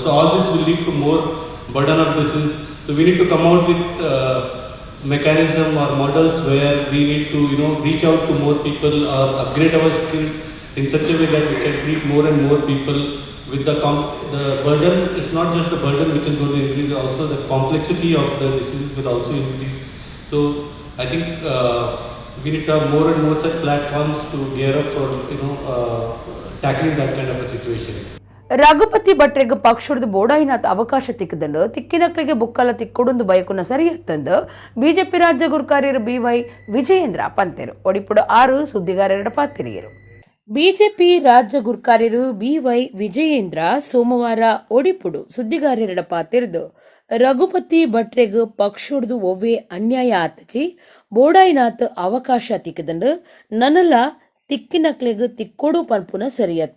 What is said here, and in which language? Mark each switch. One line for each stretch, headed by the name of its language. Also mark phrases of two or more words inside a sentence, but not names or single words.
English: So all this will lead to more burden of disease. So we need to come out with mechanism or models where we need to reach out to more people or upgrade our skills in such a way that we can treat more and more people. With the burden, it's not just the burden which is going to increase, also the complexity of the disease will also increase. So I think we need to have more and more such platforms to gear up for tackling that kind of a situation.
Tulu: ರಘುಪತಿ ಭಟ್ರಿಗೆ ಪಕ್ಷದ ಬೋಡಾಯಿನಾಥ ಅವಕಾಶ ತಿಕ್ಕದಂಡು ತಿಕ್ಕಿನಕ್ಳಿಗೆ ಬುಕ್ಕಲ ತಿಕ್ಕೊಡೊಂದು ಬಯಕುನ ಸರಿಯತ್ತಂದು ಬಿಜೆಪಿ ರಾಜ್ಯ ಗುರುಕಾರ್ಯರು BY ವಿಜಯೇಂದ್ರ ಪಂತೆರು ಒಡಿಪುಡು 6 ಸುದ್ದಿಗಾರರ ಪಾತಿರಿಯರು. ಬಿಜೆಪಿ ರಾಜ್ಯ ಗುರುಕಾರ್ಯರು BY ವಿಜಯೇಂದ್ರ ಸೋಮವಾರ ಒಡಿಪುಡು ಸುದ್ದಿಗಾರರ ಪಾತಿರಿದು ರಘುಪತಿ ಭಟ್ರಿಗೆ ಪಕ್ಷದ ಒವ್ವೆ ಅನ್ಯಾಯ ಆತಚಿ ಬೋಡಾಯಿನಾಥ ಅವಕಾಶ ತಿಕ್ಕದಂಡು ನನ್ನಲ ತಿಕ್ಕಿನಕ್ಲೆಗ್ ತಿಕ್ಕೊಡು ಪನ್ಪುನ ಸರಿಯತ್ತು.